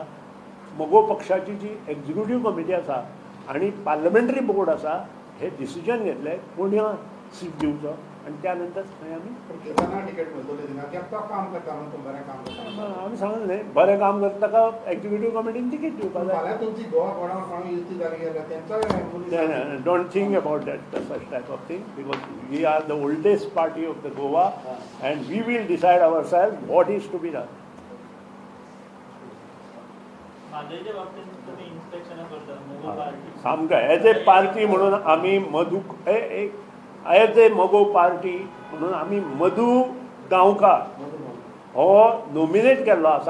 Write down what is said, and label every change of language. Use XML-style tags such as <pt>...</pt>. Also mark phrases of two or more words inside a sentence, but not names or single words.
<kok>मोगो पक्षाची जी</kok> <en>executive committee</en> <kok>आसा आनी</kok> <en>parliamentary board</en> <kok>आसा हे डिसिजन घेतले कोण्या सीट दिवचो आनी त्या नंतर थंय आमी सांगलें बरें काम करता ताका</kok> <en>executive committee</en> <kok>तिकेट दिवपाक जाय.</kok> <en>Don't think about that such type of thing because we are the oldest party of the Goa and we will decide ourself what is to be done.</en> <kok>सामकें</kok> <en>as a party</en> <kok>म्हणून आमी मधू</kok> <en>as a MGP party</en> <kok>म्हणून आमी मधू गांवकार हो नॉमिनेट केल्लो आसा.</kok>